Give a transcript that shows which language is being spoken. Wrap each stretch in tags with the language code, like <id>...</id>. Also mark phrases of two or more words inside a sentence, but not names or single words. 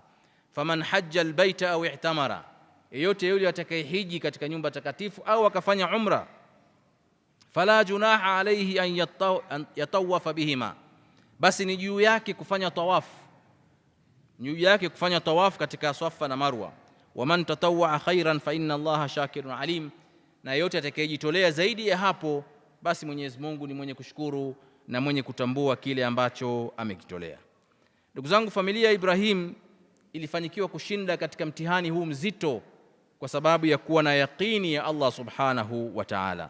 <ar>فمن حج البيت أو اعتمر,</ar> <sw>yeyote yule atakayehiji katika nyumba takatifu au akafanya umra,</sw> <ar>فلا جناح عليه أن يطوف بهما,</ar> <sw>basi ni juu yake kufanya tawafu, juu yake kufanya tawafu katika Safa na Marwa.</sw> <ar>ومن تطوع خيرا فإن الله شاكر عليم,</ar> <sw>na yeyote atakayejitolea zaidi ya hapo, basi Mwenyezi Mungu ni mwenye kushukuru na mwenye kutambua kile ambacho amekitolea. Ndugu zangu, familia ya Ibrahim ilifanikiwa kushinda katika mtihani huu mzito kwa sababu ya kuwa na yaqini ya Allah</sw> <ar>سبحانه وتعالى.</ar>